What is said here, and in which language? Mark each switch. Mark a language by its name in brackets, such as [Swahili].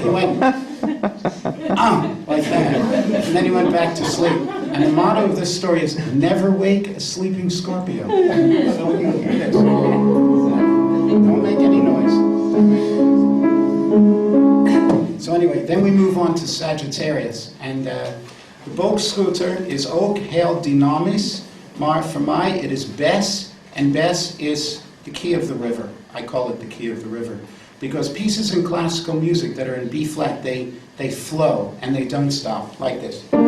[English] He went, like that. And then he went back to sleep. And the motto of this story is, never wake a sleeping Scorpio. So you hear this. Don't make any noise. So anyway, then we move on to Sagittarius. And the [Dutch] boogschutter is ook heel dynamisch, maar voor mij [English] it is Bes, and Bes is the key of the river. I call it the key of the river. Because pieces in classical music that are in B flat, they flow and they don't stop, like this.